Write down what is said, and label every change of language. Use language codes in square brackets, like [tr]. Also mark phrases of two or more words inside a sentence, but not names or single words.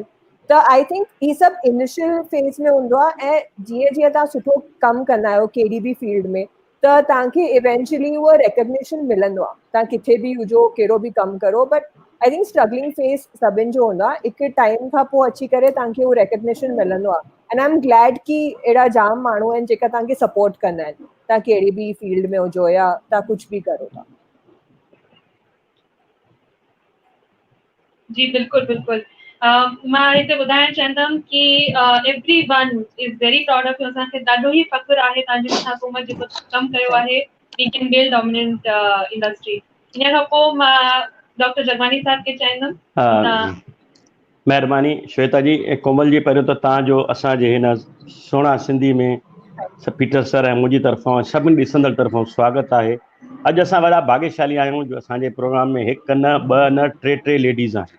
[sd] त [en] I think [sd] ही सभु [en] initial phase [sd] में हूंदो आहे ऐं जीअं जीअं तव्हां सुठो कमु कंदा आहियो कहिड़ी बि फील्ड में त तव्हांखे इवेंचुअली उहो रिकग्निशन मिलंदो आहे, तव्हां किथे बि हुजो, कहिड़ो बि कमु करो। [en] but I think struggling phase [sd] सभिनि जो हूंदो आहे, हिकु टाइम खां पोइ अची करे तव्हांखे उहो रिकग्निशन मिलंदो आहे। [en] and I am glad [sd] कि अहिड़ा जाम माण्हू आहिनि जेका तव्हांखे सपोर्ट कंदा आहिनि, तव्हां कहिड़ी बि फील्ड में हुजो या तव्हां कुझु बि करो था। जी बिल्कुल बिल्कुल। मां हिते ॿुधाइण चाहींदमि कि [en] every one is very proud of you. [sd] असांखे ॾाढो ई फ़ख्रु आहे तव्हांजे मथां हुकूमत जेको कमु कयो आहे [en] we can build dominant industry. [sd] इन खां पोइ मां डॉक्टर जगवानी साहब खे चाहींदमि तव्हां। महिरबानी श्वेता जी ऐं कोमल जी। पहिरियों त तव्हांजो असांजे हिन सुहिणा सिंधी में पीटर सर ऐं मुंहिंजी तरफ़ां सभिनी ॾिसंदड़ तरफ़ां स्वागत आहे। अॼु असां वॾा भाग्यशाली आहियूं जो असांजे प्रोग्राम में हिकु न ॿ न टे लेडीज़ आहिनि।